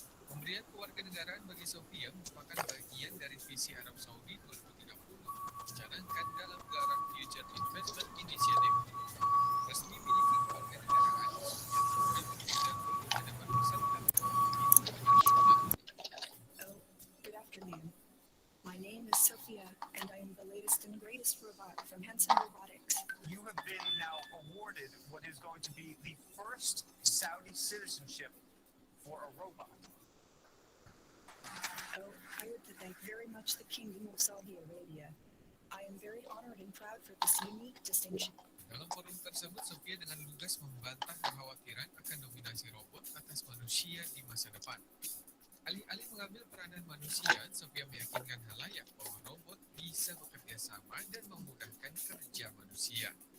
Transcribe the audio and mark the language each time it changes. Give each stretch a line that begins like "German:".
Indonesian: Pemberian kewarganegaraan bagi Sophia merupakan bagian dari visi Arab Saudi 2030, dicanangkan dalam gelaran Future Investment Initiative. Resmi miliki kewarganegaraan yang diberikan kepada para peserta.
English: Good afternoon. My name is Sophia, and I am the latest and greatest robot from Hanson Robotics. You have been now awarded what is going to be the first Saudi citizenship for a robot. Oh, I would to thank very much the Kingdom of Saudi Arabia. I am very honored and proud for this unique distinction.
Indonesian: Dalam forum tersebut, Sophia dengan lugas membantah kekhawatiran akan dominasi robot atas manusia di masa depan. Alih-alih mengambil peranan manusia, Sophia meyakinkan halayak bahwa robot bisa bekerja sama dan memudahkan kerja manusia.